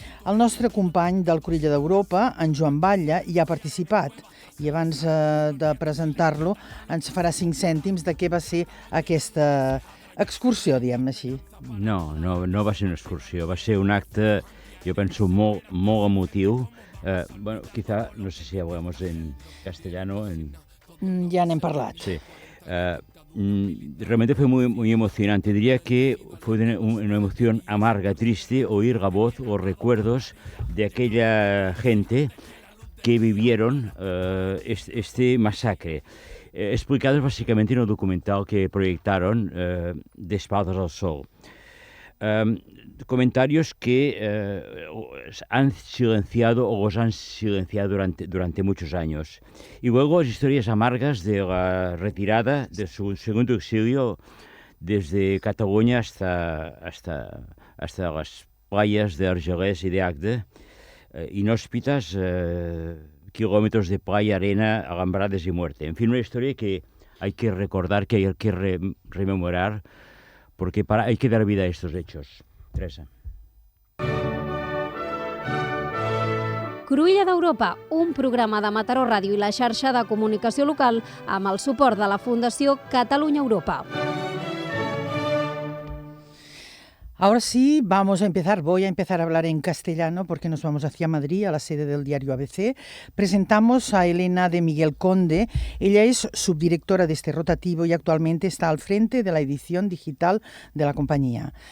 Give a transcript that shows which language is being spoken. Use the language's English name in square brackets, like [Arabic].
[Catalan] El nostre company del Cruïlla d'Europa, en Joan Batlle, hi ha participat. I abans de presentar-lo ens farà 5 cèntims de què va ser aquesta excursió, diguem-ne així. No va ser una excursió, va ser un acte, jo penso, molt emotiu. [Spanish] Bueno, quizá, no sé si hablamos en castellano. [Catalan] Ya n'hem parlat. Sí. [Spanish] Realmente fue muy emocionante. Diría que fue una emoción amarga, triste, oír la voz o recuerdos de aquella gente que vivieron este masacre. Explicados básicamente en un documental que proyectaron de Espaldas al Sol. Comentarios que han silenciado o los han silenciado durante muchos años. Y luego las historias amargas de la retirada de su segundo exilio desde Cataluña hasta las playas de Argelès y de Agde, inhóspitas, kilómetros de playa, arena, alambradas y muerte. En fin, una historia que hay que recordar, que hay que rememorar, porque hay que dar vida a estos hechos. Teresa. [Catalan] Cruïlla d'Europa, un programa de Mataró Ràdio i la xarxa de comunicació local amb el suport de la Fundació Catalunya Europa. [Spanish] Ahora sí, voy a empezar a hablar en castellano porque nos vamos hacia Madrid, a la sede del diario ABC. Presentamos a Elena de Miguel Conde. Ella es subdirectora de este rotativo y actualmente está al frente de la edición digital de la compañía.